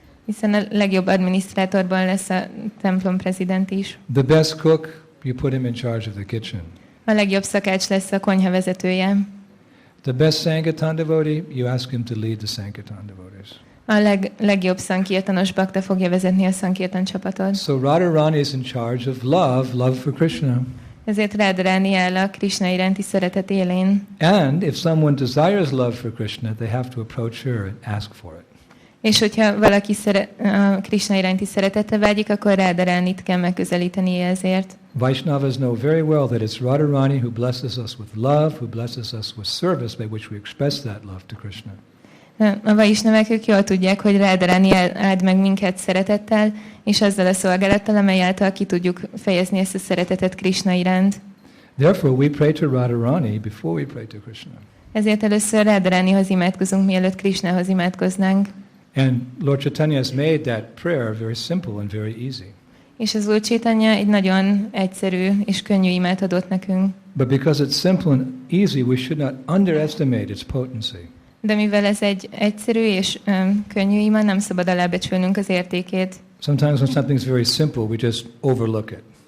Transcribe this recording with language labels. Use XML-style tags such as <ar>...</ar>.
<hu>Hiszen a legjobb adminisztrátorban lesz a templom prezident is.</hu> <en>The best cook, you put him in charge of the kitchen.</en> <hu>A legjobb szakács lesz a konyha vezetője.</hu> <en>The best Sankirtan devotee, you ask him to lead the Sankirtan devotees.</en> <hu>A legjobb Sankirtanos bakta fogja vezetni a Sankirtan csapatot.</hu> <en>So Radharani is in charge of love for Krishna.</en> <hu>Ezért Radharani áll a Krishna iránti szeretet élén.</hu> <en>And if someone desires love for Krishna, they have to approach her and ask for it.</en> <hu>És hogyha valaki a Krisna iránti szeretete vágyik, akkor Radharánit kell megközelítenie ezért.</hu> <en>Vaishnavas know very well that it's Radharani who blesses us with love, who blesses us with service by which we express that love to Krishna.</en> <hu>A vaisnavák ők jól tudják, hogy Radharani áld meg minket szeretettel, és azzal a szolgálattal, amely által ki tudjuk fejezni ezt a szeretetet Krishna iránt.</hu> <en>Therefore we pray to Radharani before we pray to Krishna.</en> <hu>Ezért először Radharanihoz imádkozunk, mielőtt Krishnahoz imádkoznánk.</hu> <en>And Lord Chaitanya has made that prayer very simple and very easy.</en> <hu>És az Úr Chaitanya egy nagyon egyszerű és könnyű imát adott nekünk.</hu> <en>But because it's simple and easy, we should not underestimate its potency.</en> <hu>De mivel ez egy egyszerű és könnyű ima, nem szabad alábecsülnünk az értékét.</hu> <en>Sometimes when something's very simple, we just overlook it.</en>